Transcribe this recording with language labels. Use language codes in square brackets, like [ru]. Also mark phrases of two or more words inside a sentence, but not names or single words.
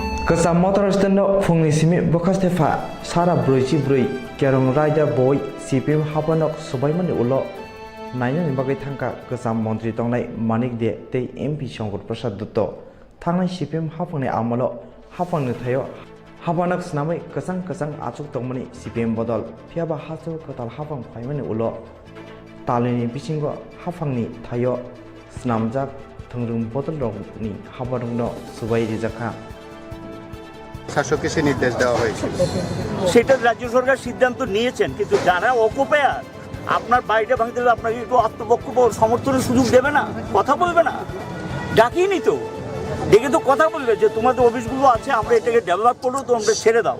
[trp] Kesam motor stendo fungni simi bekas tefa sara broici broi kerong raja boy CPM hapanok sobaimani ulo naina ni bagai thangka kesam montri tongnai manik de tei MP Shongkor Prasad Dutto thangnai CPM hapangni amalo hapangni thayo hapanak snamai kesang achuk tongmani CPM bodol phiaba haso kotal hapang phaimani ulo talini bisingo hapangni thayo snamjak thangrung bodol rokni haparungno subai rijaka [bn] শাসককে সে নির্দেশ দেওয়া হয়েছে। সেটা রাজ্য সরকার সিদ্ধান্ত নিয়েছেন, কিন্তু যারা অকুপায়ার আপনার বাড়িটা ভাঙতে হলে আপনাকে একটু আত্মপক্ষ সমর্থনের সুযোগ দেবে না, কথা বলবে না, ডাকিনি তো, ডেকে তো কথা বলবে যে তোমাদের অফিসগুলো আছে আমরা এটাকে ডেভেলপ করবো, তোমরা ছেড়ে দাও।